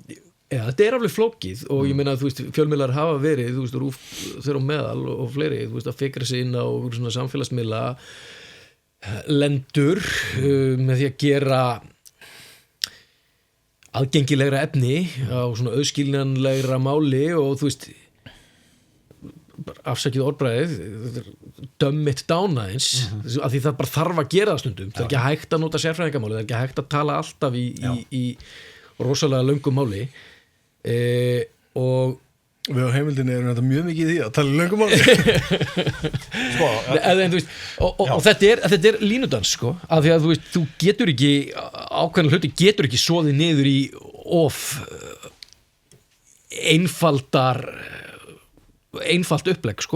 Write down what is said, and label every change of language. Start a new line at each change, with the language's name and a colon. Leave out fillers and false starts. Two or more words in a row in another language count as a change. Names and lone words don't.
Icelandic: Já, þetta er alveg flókið og ég meina að þú veist fjölmiðlar hafa verið, þú veist, RÚV þeirra á meðal og fleiri, þú veist, að fikra sig inn á svona samfélagsmiðla lendur með því að gera aðgengilegra efni á svona auðskiljanlegra máli og þú veist afsakið orðbræðið
English: dumb it down
Icelandic: aðeins af því það bara þarf að gera það stundum það er ekki hægt að nota sérfræðingamáli það er ekki hægt að tala alltaf í rosalega löngum máli og Við á heimildinni erum þetta mjög mikið í því að tala löngum áli en þú veist og þetta er línudans sko, af því að þú veist, þú getur ekki ákveðna hluti getur ekki soðið niður í einfalt upplegg sko.